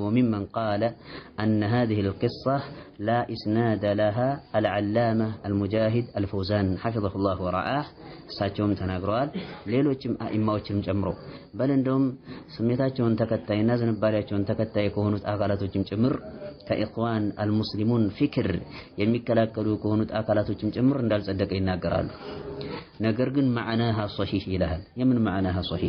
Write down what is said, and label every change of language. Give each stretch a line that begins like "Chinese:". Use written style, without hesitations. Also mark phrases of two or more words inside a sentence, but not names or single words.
Arabic: ممن قال أن هذه القصة لا إسناد لها العلامة المجاهد الفوزان حفظه الله ورعاه
Amharic: እሳቸውም ተናግረዋል። ሌሎችም አኢማዎችም ጨምሮ በል እንደውም ስሜታቸውን ተከታይና ዝንባሌያቸውን ተከታይ ከሆኑት አካላቶችም ጭምር ከኢኽዋን አልሙስሊሙን ፍክር የሚከላከሉ ከሆኑት አካላቶችም ጭምር እንዳልጸደቀ ይናገራሉ። ነገር ግን
Arabic: معناها صحيح
Amharic: ይላል። የምን
Arabic: معناها صحيح?